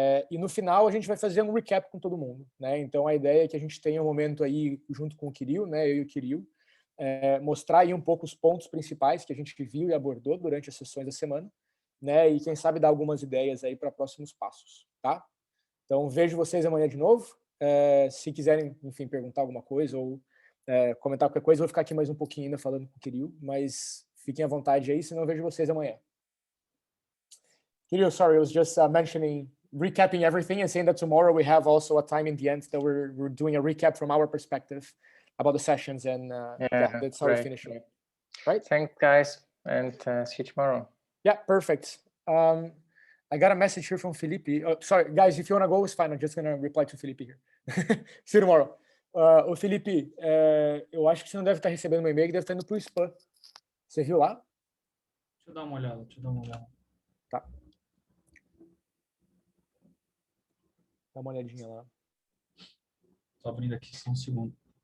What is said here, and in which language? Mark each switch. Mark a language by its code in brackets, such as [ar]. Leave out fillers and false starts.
[pt] E no final a gente vai fazer um recap com todo mundo, né? Então a ideia é que a gente tenha um momento aí junto com o Kirill, né, eu e o Kirill, mostrar aí um pouco os pontos principais que a gente viu e abordou durante as sessões da semana, né? E quem sabe dar algumas ideias aí para próximos passos, tá? Então vejo vocês amanhã de novo. Se quiserem, enfim, perguntar alguma coisa ou comentar qualquer coisa, eu vou ficar aqui mais um pouquinho ainda falando com o Kirill, mas fiquem à vontade aí, senão eu vejo vocês amanhã. [en] Kirill, sorry, I was just recapping everything and saying that tomorrow we have also a time in the end that we're doing a recap from our perspective about the sessions, and that's how we finish it. Right? Thanks, guys, and see you tomorrow. Yeah, perfect. I got a message here from Felipe. Sorry, guys, if you want to go, it's fine. I'm just going to reply to Felipe here. See you tomorrow. [pt] Ô, Felipe, eu acho que você não deve estar recebendo meu e-mail, que deve estar indo para o spam. Você viu lá? Deixa eu dar uma olhada. Tá. Dá uma olhadinha lá. Tô abrindo aqui, só um segundo.